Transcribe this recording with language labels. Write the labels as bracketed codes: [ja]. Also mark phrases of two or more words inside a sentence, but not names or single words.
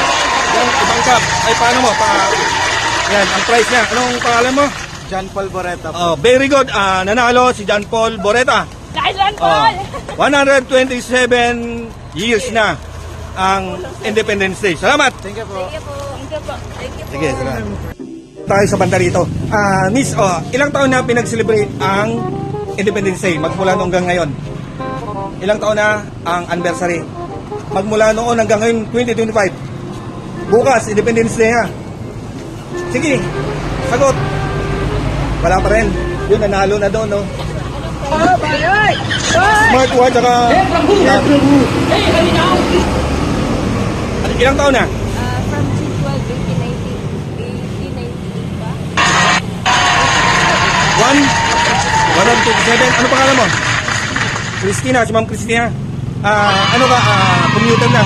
[tl] Ibang cup. Paano mo? Yan, ang price niya. Anong pangalan mo? John Paul Boreta po. [en] Very good. [tl] Nanalo si John Paul Boreta. Dahil John Paul! 127 years na ang Independence Day. Salamat. [en] Thank you po. [tl] Sige, salamat. Tayo sa banda rito. Miss, ilang taon na pinag-celebrate ang Independence Day magmula noong hanggang ngayon? Ilang taon na ang anniversary? Magmula noon hanggang ngayon, 2025. Bukas, Independence Day ha. Sige, sagot. Wala pa rin. Yun, nanalo na doon, no? Smartwatch, saka... [sa] हे प्रभु हे हरि नाम कृष्ण. [tl] Ilang taon na? [en] From June 12, 1898 ba? [tl] 127. Ano pangalan mo? Christina, si Ma'am Christina. Commuter na.